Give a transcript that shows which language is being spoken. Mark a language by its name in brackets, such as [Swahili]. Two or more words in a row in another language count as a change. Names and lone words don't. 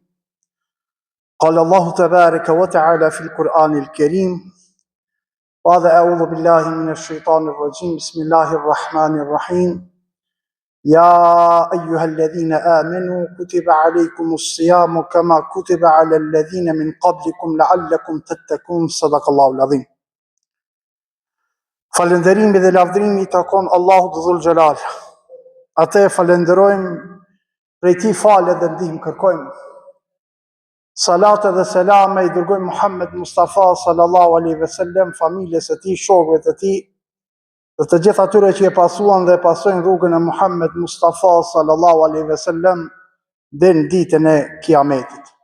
[Arabic] قال الله تبارك وتعالى في القرآن الكريم بعد أعوذ بالله من الشيطان الرجيم بسم الله الرحمن الرحيم يا أيها الذين آمنوا كتب عليكم الصيام كما كتب على الذين من قبلكم لعلكم تتقون صدق الله العظيم. [Albanian] Falënderimi dhe lavdërimi i takon Allahut [Arabic] ذو الجلال. [Albanian] Atë e falenderojmë, prej tij falë dhe ndihmë kërkojmë. Salat dhe selame i dërgojmë Muhammed Mustafa [Arabic] صلى الله عليه وسلم, [Albanian] familjes së tij, shokëve të tij, dhe të gjithë atyre që e pasuan dhe pasojnë rrugën e Muhammed Mustafa [Arabic] صلى الله عليه وسلم [Albanian] deri në ditën e Kiametit.